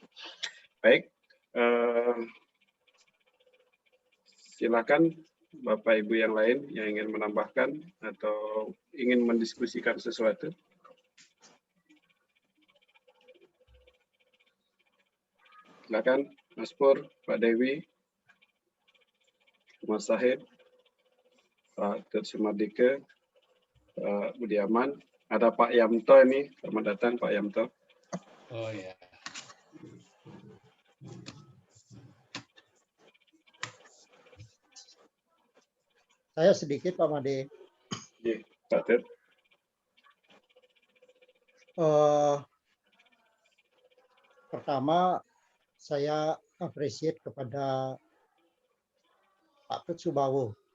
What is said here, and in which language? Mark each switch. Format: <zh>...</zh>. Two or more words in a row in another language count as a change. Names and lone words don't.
<id>Baik, silakan Bapak Ibu yang lain yang ingin menambahkan atau ingin mendiskusikan sesuatu. Silakan Mas Pur, Pak Dewi, Mas Sahid, Pak Tut Sumardike, Pak Budiaman. Ada Pak Yamto ini, selamat datang Pak Yamto. Oh ya. Saya sedikit Pak Made. Iya, Pak Tut. Pertama, saya appreciate kepada Pak Tut Subawo.</id>